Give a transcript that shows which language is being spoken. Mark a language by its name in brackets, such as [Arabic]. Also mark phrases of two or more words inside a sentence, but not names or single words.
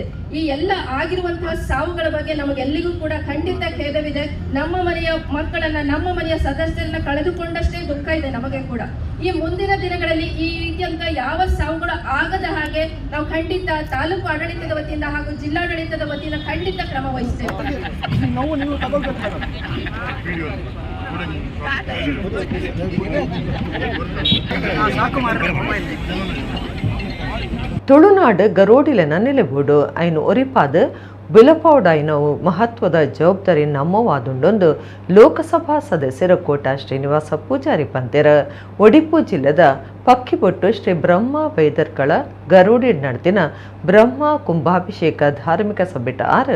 [Kannada] ಈ ಎಲ್ಲ ಆಗಿರುವಂತಹ ಸಾವುಗಳ ಬಗ್ಗೆ ನಮಗೆಲ್ಲಿಗೂ ಕೂಡ ಖಂಡಿತ ಖೇದವಿದೆ. ನಮ್ಮ ಮನೆಯ ಮಕ್ಕಳನ್ನ, ನಮ್ಮ ಮನೆಯ ಸದಸ್ಯರನ್ನ ಕಳೆದುಕೊಂಡಷ್ಟೇ ದುಃಖ ಇದೆ ನಮಗೆ ಕೂಡ. ಈ ಮುಂದಿನ ದಿನಗಳಲ್ಲಿ ಈ ರೀತಿಯಂತ ಯಾವ ಸಾವುಗಳು ಆಗದ ಹಾಗೆ ನಾವು ಖಂಡಿತ ತಾಲೂಕು ಆಡಳಿತದ ವತಿಯಿಂದ ಹಾಗೂ ಜಿಲ್ಲಾಡಳಿತದ ವತಿಯಿಂದ ಖಂಡಿತ ಕ್ರಮ ವಹಿಸ್ತೇವೆ. [Tulu] ತುಳುನಾಡು ಗರೋಡಿಲೆನ ನೆಲೆಬೂಡು ಐನು ಒರಿಪಾದ ಬಿಲಪೌಡೈನವು ಮಹತ್ವದ ಜವಾಬ್ದಾರಿ ನಮ್ಮವಾದುಂಡೊಂದು ಲೋಕಸಭಾ ಸದಸ್ಯರ ಕೋಟ ಶ್ರೀನಿವಾಸ ಪೂಜಾರಿ ಪಂತೆರ ಒಡಿಪು ಜಿಲ್ಲೆದ ಪಕ್ಕಿಬೊಟ್ಟು ಶ್ರೀ ಬ್ರಹ್ಮ ವೈದರ್ಕಳ ಗರೋಡಿ ನಡೆದಿನ ಬ್ರಹ್ಮ ಕುಂಭಾಭಿಷೇಕ ಧಾರ್ಮಿಕ ಸಭೆಟ ಆರು